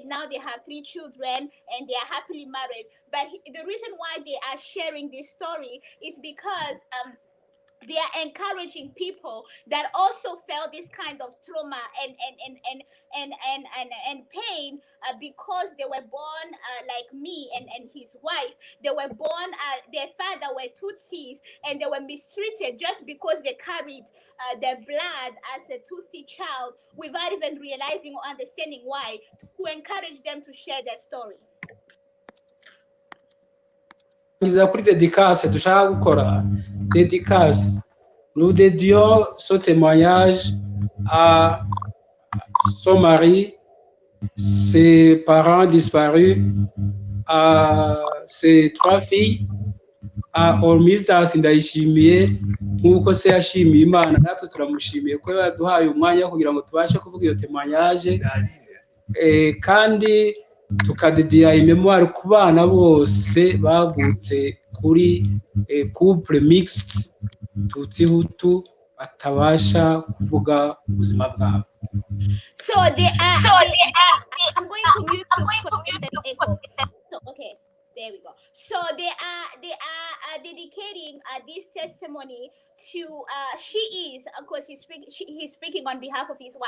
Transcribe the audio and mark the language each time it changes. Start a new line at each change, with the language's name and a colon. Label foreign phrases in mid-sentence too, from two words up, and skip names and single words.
English: Now they have 3 children and they are happily married. But the reason why they are sharing this story is because they are encouraging people that also felt this kind of trauma and pain because they were born like me and his wife. They were born, their father were Tutsis, and they were mistreated just because they carried their blood as a Tutsi child without even realizing or understanding why, to encourage them to share their story.
Kinyarwanda: Kuri dédicace dushaka gukora dédicace,
French: nous dédions ce témoignage à son mari, ses parents disparus, à ses 3 filles, à Ormisdas Ndayishimiye
Kinyarwanda: nk'uko se yashimiye Imana, natwe turamushimiye ko yaduhaye umwanya kugira ngo tubashe kuvuga iyo témoignage, kandi tukadediya imemoire ku bana bose bavutse kuri couple mixed Tutsi Hutu batabasha kuvuga ubuzima bwabo.
English: So they are. I'm going to mute the echo. So, okay, there we go. So they are dedicating this testimony to. She is, of course, he's speaking on behalf of his wife.